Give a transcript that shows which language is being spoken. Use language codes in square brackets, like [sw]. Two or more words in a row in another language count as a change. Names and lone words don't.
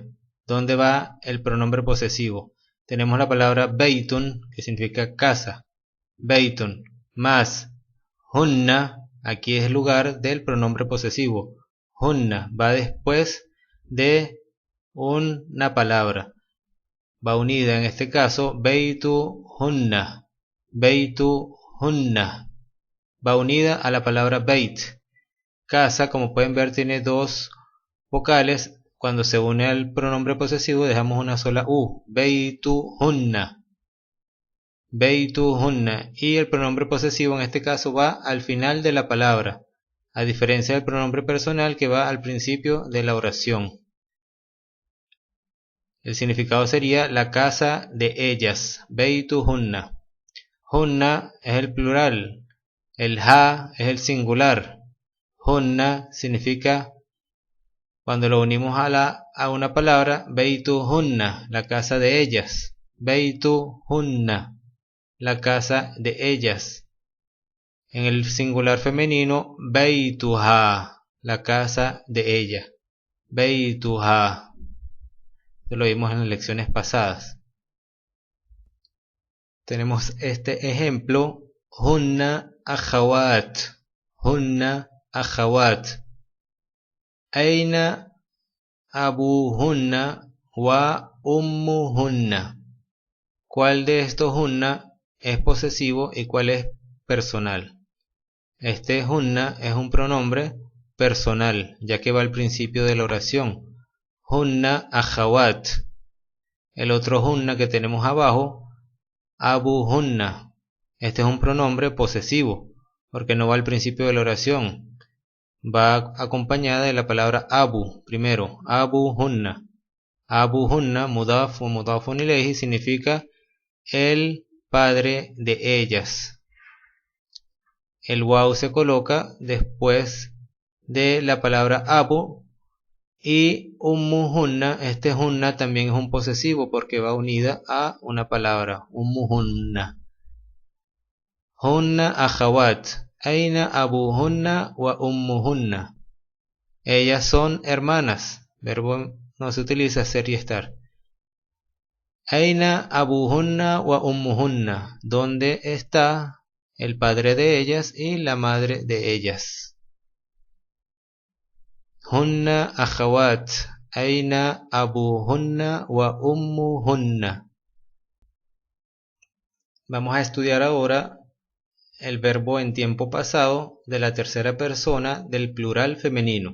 [es] ¿Dónde va el pronombre posesivo? Tenemos la palabra beitun, que significa casa. Beitun, más hunna, aquí es el lugar del pronombre posesivo. Hunna va después de una palabra. Va unida, en este caso, [ar] بيتُ هُنَّ. بيتُ هُنَّ. [es] Va unida a la palabra beit. Casa, como pueden ver, tiene 2 vocales. Cuando se une al pronombre posesivo dejamos una sola U. [ar] بيتُ هُنَّ. بيتُ هُنَّ. [es] Y el pronombre posesivo en este caso va al final de la palabra, a diferencia del pronombre personal que va al principio de la oración. El significado sería la casa de ellas. [ar] بيتُ هُنَّ. [es] Hunna es el plural. El ha es el singular. Hunna significa, cuando lo unimos a una palabra, [ar] بيتُ هُنَّ, [es] la casa de ellas. [ar] بيتُ هُنَّ, [es] la casa de ellas. En el singular femenino, beituha, la casa de ella. Beituha. Lo vimos en las lecciones pasadas. Tenemos este ejemplo: [ar] هنّ أخوات. هنّ أخوات. أين أبوهنّ وأمّهنّ. [es] ¿Cuál de estos hunna es posesivo y cuál es personal? Este hunna es un pronombre personal, ya que va al principio de la oración. [ar] هنّ أخوات. [es] El otro hunna que tenemos abajo, abuhunna. Este es un pronombre posesivo, porque no va al principio de la oración. Va acompañada de la palabra abu, primero, abuhunna. [ar] أبوهنّ، مضاف o مضافٌ إليه, [es] significa el padre de ellas. El waw se coloca después de la palabra abu. Y ummuhunna, este hunna también es un posesivo porque va unida a una palabra, ummuhunna. [ar] هنّ أخوات، أين أبوهنّ وأمّهنّ. [es] Ellas son hermanas, verbo no se utiliza ser y estar. [ar] أين أبوهنّ وأمّهنّ, [es] ¿dónde está el padre de ellas y la madre de ellas? [ar] هنّ أخوات، أين أبوهنّ وأمّهنّ. [es] Vamos a estudiar ahora el verbo en tiempo pasado de la tercera persona del plural femenino.